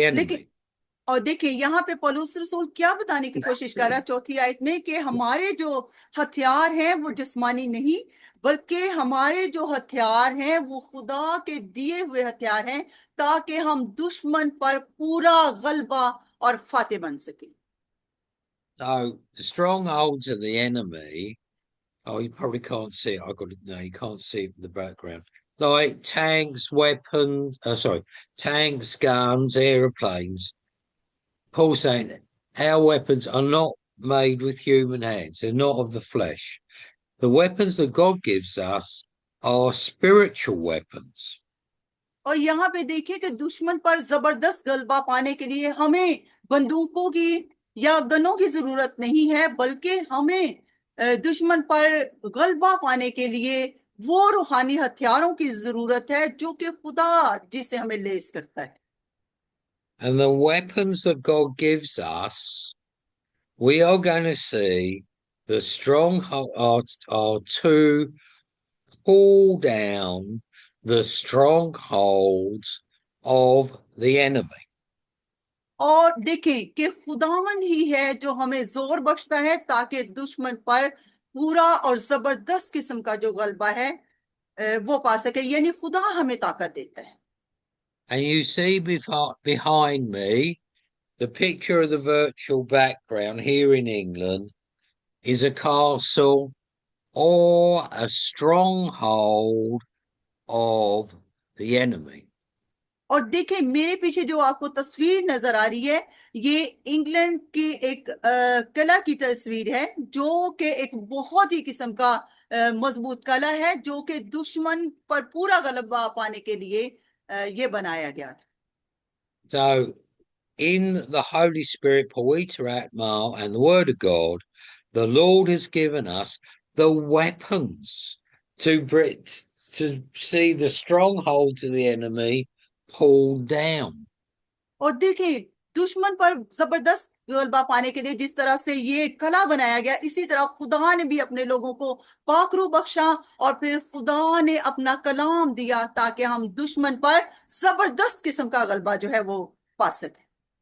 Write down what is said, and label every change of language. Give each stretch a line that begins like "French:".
Hindi: लेकिन
English: enemy.
Hindi: और देखिए यहाँ पे पौलुस रसूल क्या बताने की कोशिश कर रहा है चौथी आयत में कि हमारे जो हथियार हैं वो जिस्मानी नहीं बल्कि हमारे जो हथियार हैं वो खुदा के दिए हुए हथियार हैं ताकि हम दुश्मन पर पूरा गलबा और फाते बन सके।
English: So, the strongholds of the enemy, oh, you probably can't see it. I've got to, no, you can't see it in the background. Like tanks, weapons, tanks, guns, aeroplanes. Paul saying our weapons are not made with human hands, they're not of the flesh. The weapons that God gives us are spiritual weapons.
Hindi: और यहाँ पे देखिए कि दुश्मन पर जबरदस्त गलबा पाने के लिए हमें बंदूकों की या गनों की जरूरत नहीं है बल्कि हमें दुश्मन पर गलबा पाने के लिए वो रूहानी हथियारों की जरूरत है जो कि खुदा जिसे हमें लेस करता है।
English: And the weapons that God gives us we are going to see the strongholds are to pull down the strongholds of the enemy.
Hindi: और देखें कि खुदावन ही है जो हमें जोर बख्शता है ताकि दुश्मन पर पूरा और जबरदस्त किस्म का जो गलबा है वो पा सके, यानी खुदा हमें ताकत देता है।
English: And you see behind me, the picture of the virtual background here in England is a castle or a stronghold of the enemy.
Hindi: और देखें मेरे पीछे जो आपको तस्वीर नजर आ रही है, ये इंग्लैंड की एक कला की तस्वीर है जो कि एक बहुत ही किस्म का मजबूत कला है, जो कि दुश्मन पर पूरा गलबा पाने के लिए ये बनाया गया था।
English: So, in the Holy Spirit, Poeta Atma, and the Word of God, the Lord has given us the weapons to see the strongholds of the enemy pulled down.
Hindi: और देखिए दुश्मन पर जबरदस्त गलबा पाने के लिए जिस तरह से ये कला बनाया गया, इसी तरह खुदा ने भी अपने लोगों को पाकरू बख्शा और फिर खुदा ने अपना कलाम दिया ताकि हम दुश्मन पर जबरदस्त किस्म का गलबा जो है वो पा सके।